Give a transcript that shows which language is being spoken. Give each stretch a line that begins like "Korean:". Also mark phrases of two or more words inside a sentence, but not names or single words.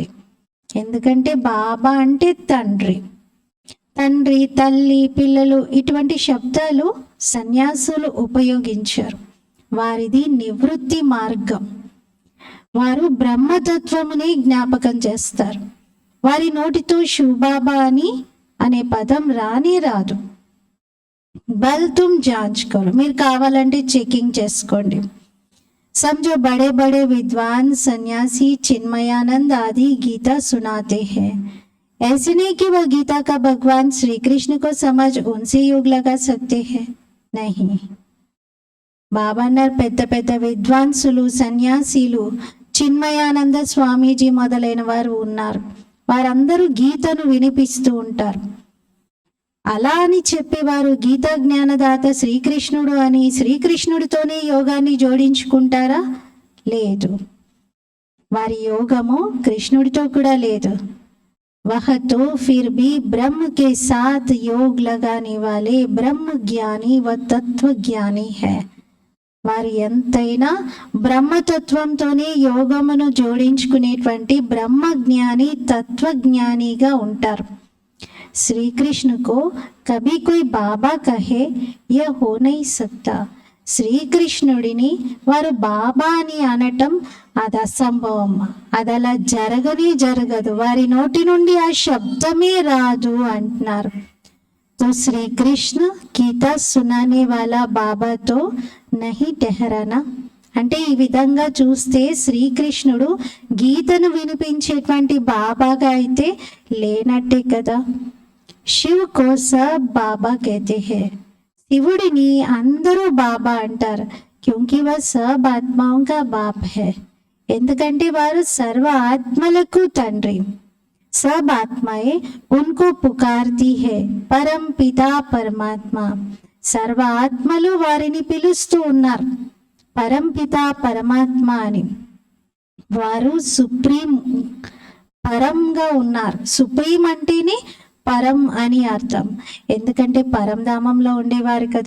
Telugu: ఎందుకంటే బాబా అంటే తండ్రి, తల్లి, పిల్లలు ఇటువంటి శబ్దాలు సన్యాసులు ఉపయోగించారు. వారిది నివృత్తి మార్గం. వారు బ్రహ్మతత్వముని జ్ఞాపకం చేస్తారు. వారి నోటితో శివబాబా అని అనే పదం రానే రాదు.
Hindi: बल तुम जांच करो,
Telugu: మీరు కావాలంటే చెకింగ్ చేసుకోండి.
Hindi: समझो बड़े बड़े विद्वान सन्यासी चिन्मयानंद आदि गीता सुनाते हैं, ऐसे नहीं कि वह गीता का भगवान श्री कृष्ण को समझ उनसे योग लगा सकते हैं, नहीं.
Telugu: బాబా అన్నారు, పెద్ద పెద్ద విద్వాంసులు సన్యాసీలు చిన్మయానంద స్వామీజీ మొదలైన వారు ఉన్నారు. వారందరూ గీతను వినిపిస్తూ ఉంటారు. అలా అని చెప్పేవారు గీతా జ్ఞానదాత శ్రీకృష్ణుడు అని శ్రీకృష్ణుడితోనే యోగాన్ని జోడించుకుంటారా? లేదు. వారి యోగము కృష్ణుడితో కూడా లేదు.
Hindi: वह तो फिर भी ब्रह्म के साथ योग लगाने वाले ब्रह्म ज्ञानी व तत्व ज्ञानी है.
Telugu: వారు ఎంతైనా బ్రహ్మతత్వంతోనే యోగమును జోడించుకునేటువంటి బ్రహ్మజ్ఞాని తత్వజ్ఞానిగా ఉంటారు.
Hindi: श्री कृष्ण को कभी कोई बाबा कहे यह हो नहीं सकता.
Telugu: శ్రీకృష్ణుడిని వారు బాబా అని అనటం అది అసంభవం, అది అలా జరగనే జరగదు, వారి నోటి నుండి ఆ శబ్దమే రాదు అంటున్నారు.
Hindi: तो श्री कृष्ण गीता सुनाने वाला बाबा तो नहीं ठहराना.
Telugu: అంటే ఈ విధంగా చూస్తే శ్రీకృష్ణుడు గీతను వినిపించేటువంటి బాబాగా అయితే లేనట్టే కదా.
Hindi: शिव को सब बाबा कहते हैं.
Telugu: శివుడిని అందరూ బాబా అంటారు.
Hindi: क्यूंकि वा सब ఆత్మాओं का बाप है.
Telugu: ఎందుకంటే వారు సర్వ ఆత్మలకు తండ్రి.
Hindi: सब आत्माएं उनको पुकारती हैं परम पिता परमात्मा.
Telugu: సర్వ ఆత్మలు వారిని పిలుస్తూ ఉన్నారు పరంపిత పరమాత్మ అని. వారు సుప్రీం పరంగా ఉన్నారు. సుప్రీం అంటేనే పరం అని అర్థం. ఎందుకంటే పరంధామంలో ఉండేవారు కదా.